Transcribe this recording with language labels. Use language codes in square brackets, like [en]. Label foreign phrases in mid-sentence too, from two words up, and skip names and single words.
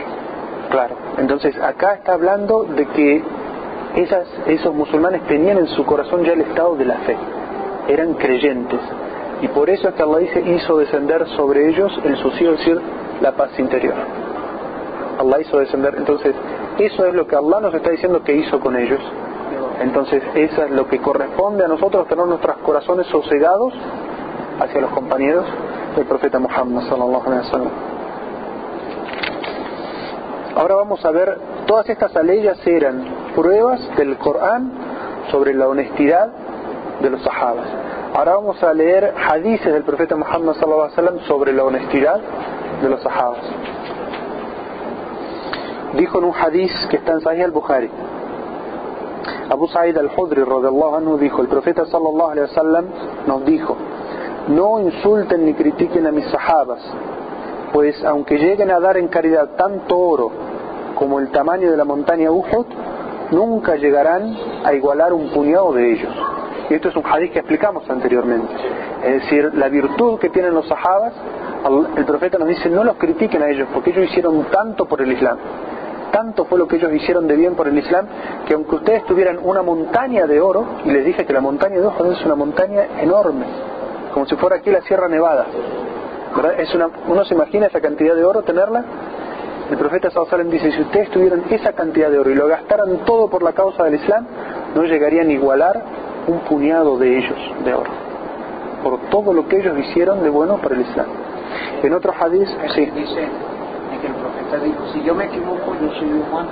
[es] Claro, entonces acá está hablando de que esos musulmanes tenían en su corazón ya el estado de la fe, eran creyentes, y por eso es que Allah dice: hizo descender sobre ellos el sosiego, es decir, la paz interior. Allah hizo descender. Entonces eso es lo que Allah nos está diciendo que hizo con ellos. Entonces eso es lo que corresponde a nosotros, tener nuestros corazones sosegados hacia los compañeros del profeta Muhammad [ar] صلى الله عليه وسلم. [es] Ahora vamos a ver, todas estas aleyas eran pruebas del Corán sobre la honestidad de los sahabas. Ahora vamos a leer hadices del profeta Muhammad [ar] صلى الله عليه وسلم [es] sobre la honestidad de los sahabas. Dijo en un hadiz que está en Sahih al-Bukhari, Abu Sa'id al-Khudri [ar] رضي الله عنه [es] dijo: el profeta [ar] صلى الله عليه وسلم [es] nos dijo: no insulten ni critiquen a mis sahabas, pues aunque lleguen a dar en caridad tanto oro como el tamaño de la montaña Uhud, nunca llegarán a igualar un puñado de ellos. Y esto es un hadith que explicamos anteriormente. Es decir, la virtud que tienen los sahabas, el profeta nos dice, no los critiquen a ellos, porque ellos hicieron tanto por el Islam. Tanto fue lo que ellos hicieron de bien por el Islam, que aunque ustedes tuvieran una montaña de oro, y les dije que la montaña de Uhud es una montaña enorme, como si fuera aquí la Sierra Nevada, ¿verdad? Uno se imagina esa cantidad de oro tenerla. El profeta [ar] صلى الله عليه وسلم [es] dice, si ustedes tuvieran esa cantidad de oro y lo gastaran todo por la causa del Islam, no llegarían a igualar un puñado de ellos de oro, por todo lo que ellos hicieron de bueno para el Islam. En otro hadith, sí. Dice que el profeta dijo, si yo me equivoco, yo soy humano.